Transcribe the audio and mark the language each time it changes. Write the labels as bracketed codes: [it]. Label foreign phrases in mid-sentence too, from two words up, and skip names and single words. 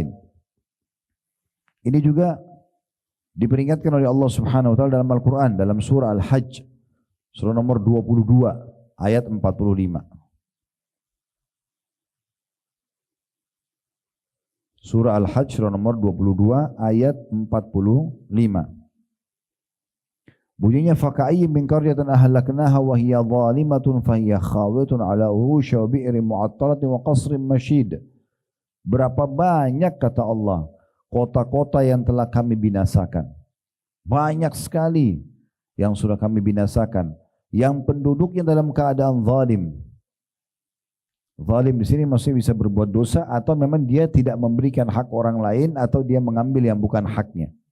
[id] Ini juga diperingatkan oleh Allah [ar] سبحانه وتعالى [id] dalam Al-Qur'an dalam surah Al-Hajj surah nomor 22 ayat 45. Surah Al-Hajj surah nomor 22 ayat 45. [ar] Bunyinya فكأين من قرية أهلكناها وهي ظالمة فهي خاوية على عروشها وبئر معطلة وقصر مشيد. [id] Berapa banyak kata Allah kota-kota yang telah kami binasakan. Banyak sekali yang sudah kami binasakan, yang penduduknya dalam keadaan zalim. Zalim di sini maksudnya bisa berbuat dosa atau memang dia tidak memberikan hak orang lain atau dia mengambil yang bukan haknya.